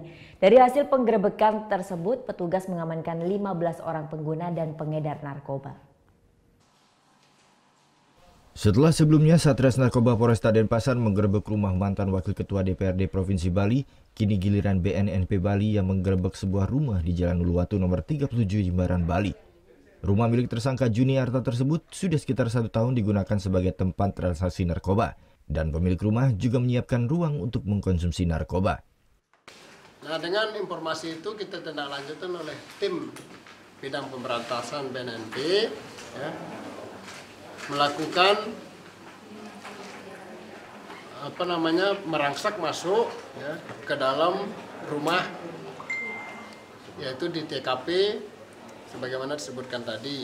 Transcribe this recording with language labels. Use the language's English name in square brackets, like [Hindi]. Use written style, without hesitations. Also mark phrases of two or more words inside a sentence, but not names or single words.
[Indonesian] Dari hasil penggerebekan tersebut, petugas mengamankan 15 orang pengguna dan pengedar narkoba. Setelah sebelumnya Satres Narkoba Polresta Denpasar menggerebek rumah mantan Wakil Ketua DPRD Provinsi Bali, kini giliran BNNP Bali yang menggerebek sebuah rumah di Jalan Uluwatu nomor 37 Jimbaran, Bali. Rumah milik tersangka Juni Arta tersebut sudah sekitar 1 tahun digunakan sebagai tempat transaksi narkoba dan pemilik rumah juga menyiapkan ruang untuk mengkonsumsi narkoba. Nah, dengan informasi itu kita tindak lanjutkan oleh tim bidang pemberantasan BNNP ya, melakukan merangsak masuk ya, ke dalam rumah, yaitu di TKP sebagaimana disebutkan tadi.